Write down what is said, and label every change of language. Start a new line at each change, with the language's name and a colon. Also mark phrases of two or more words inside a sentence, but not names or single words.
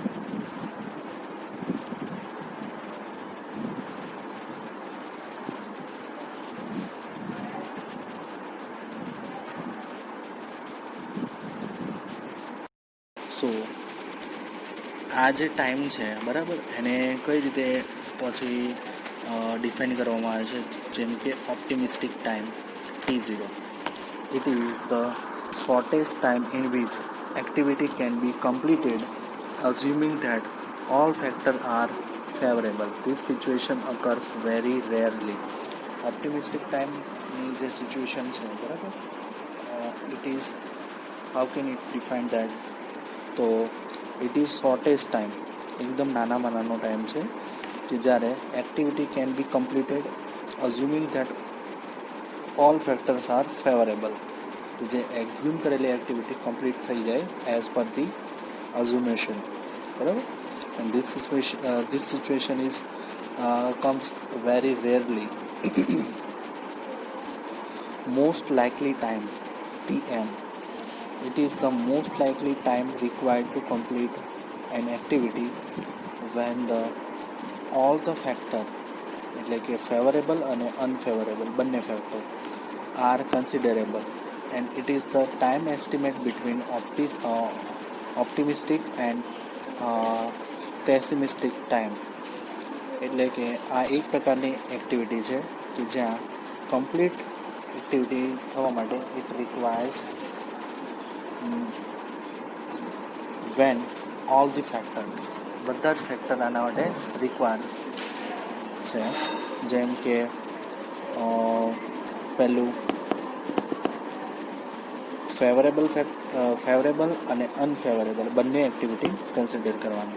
Gujarati: સો આ જે ટાઈમ છે, બરાબર, એને કઈ રીતે પછી ડિફાઇન કરવામાં આવે છે, જેમ કે
English: optimistic time
Gujarati: T0.
English: It is the shortest time in which activity can be completed assuming that all factors are favorable. This situation occurs very rarely. Optimistic time
Gujarati: ની જે સિચ્યુએશન છે, બરાબર,
English: it is, how can it define that? તો it is shortest time,
Gujarati: એકદમ નાનામાં નાનો ટાઈમ છે કે જ્યારે
English: activity can be completed assuming that all factors are favorable.
Gujarati: તો જે એક્ઝ્યુમ કરેલી એક્ટિવિટી કમ્પ્લીટ થઈ જાય
English: as per the assumption,
Gujarati: બરાબર.
English: એન્ડ this situation is comes very rarely. Most likely time TM. It is the most likely time required to complete an activity when all the factor,
Gujarati: એટલે કે ફેવરેબલ અને અનફેવરેબલ બંને ફેક્ટર
English: are considerable, and it is the time estimate between optimistic and pessimistic time.
Gujarati: એટલે કે આ એક પ્રકારની એક્ટિવિટી છે કે જ્યાં કમ્પ્લીટ એક્ટિવિટી થવા માટે
English: it requires when all the factor,
Gujarati: બધા જ ફેક્ટર આના માટે રિક્વાયર છે. જેમ કે પહેલું ફેવરેબલ અને અનફેવરેબલ બંને એક્ટિવિટી કન્સિડર કરવાની.